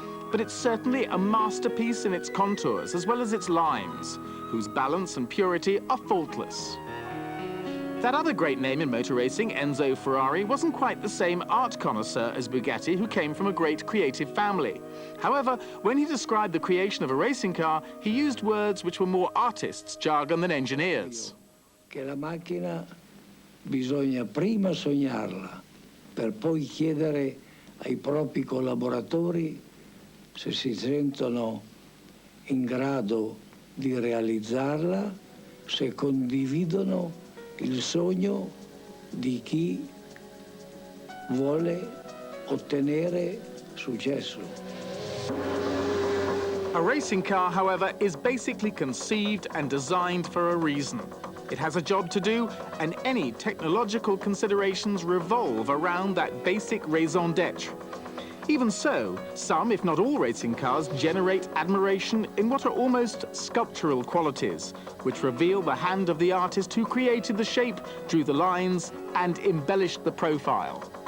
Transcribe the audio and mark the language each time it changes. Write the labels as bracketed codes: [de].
[en] But it's certainly a masterpiece in its contours as well as its lines, whose balance and purity are faultless. That other great name in motor racing, Enzo Ferrari, wasn't quite the same art connoisseur as Bugatti, who came from a great creative family. However, when he described the creation of a racing car, he used words which were more artists' jargon than engineers. [it] Che la macchina bisogna prima sognarla, per poi chiedere ai propri collaboratori se si sentono in grado di realizzarla, se condividono il sogno di chi vuole ottenere successo. [en] A racing car, however, is basically conceived and designed for a reason. It has a job to do, and any technological considerations revolve around that basic raison d'etre. Even so, some, if not all, racing cars generate admiration in what are almost sculptural qualities, which reveal the hand of the artist who created the shape, drew the lines, and embellished the profile.